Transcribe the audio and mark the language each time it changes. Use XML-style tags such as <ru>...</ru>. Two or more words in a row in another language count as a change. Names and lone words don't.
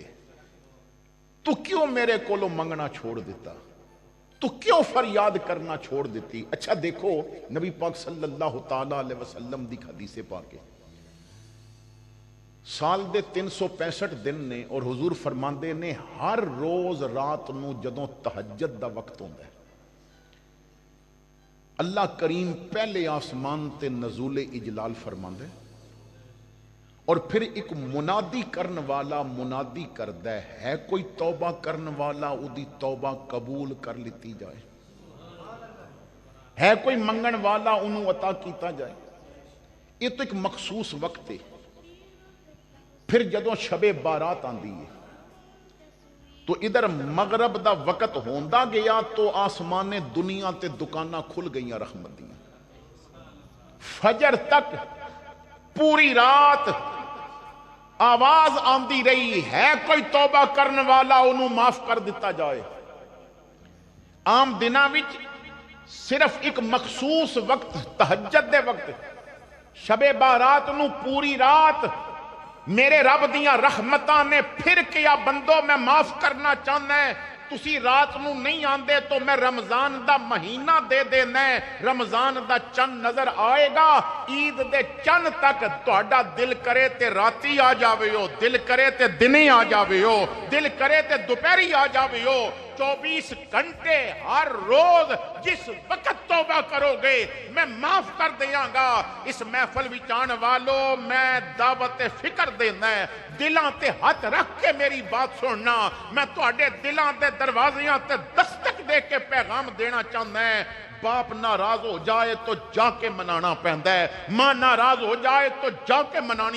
<pa>تو کیوں میرے کولو منگنا چھوڑ دیتا؟ تو کیوں فریاد کرنا چھوڑ دیتی؟ اچھا دیکھو نبی پاک</pa> <ar>صلی اللہ تعالیٰ علیہ وسلم</ar> <pa>دی حدیث پاک ہے، سال دے 365 دن نے، اور حضور فرماندے نے ہر روز رات نو جدوں تہجد دا وقت ہوندا ہے اللہ کریم پہلے آسمان تے نزول اجلال فرماندا ہے، اور پھر ایک منادی کرن والا منادی کردا ہے کوئی توبہ کرن والا اودی توبہ قبول کر لیتی جائے، ہے کوئی منگن والا انہوں عطا کیتا جائے۔</pa> <ur>یہ تو ایک مخصوص وقت ہے۔</ur> <pa>پھر جدوں شب بارات آندی ہے تو ادھر مغرب دا وقت ہوندا گیا تو آسمان دنیا تے دکاناں کھل گئیاں رحمت دیاں، فجر تک پوری رات آواز آندی رہی ہے کوئی توبہ کرنے والا انہوں معاف کر دیتا جائے۔ عام دناں وچ صرف ایک مخصوص وقت تہجد دے وقت شب بارات نو پوری رات میرے رب دیاں رحمتاں نے پھر کیا بندو میں معاف کرنا چاہنا ہے تسی رات نو نہیں آندے تو میں رمضان دا مہینہ دے دینا ہے رمضان دا چند نظر آئے گا عید دے چند تک تہاڈا دل کرے تے راتی آ جاوے ہو دل کرے تے دنے آ جاوے ہو دل کرے تے دوپہری آ جاوے ہو 24 گھنٹے ہر روز جس وقت توبہ کرو گے میں معاف کر دیاں گا اس محفل وچ آن والو میں دعوت فکر دینا ہے دلاں تے ہاتھ رکھ کے میری بات سننا میں تہاڈے دلاں دے دروازیاں تے دستک دے کے پیغام دینا چاہنا ہے باپ ناراض ہو جائے تو جا کے منانا پہندا ہے ماں ناراض ہو جائے تو جا کے منانی</pa>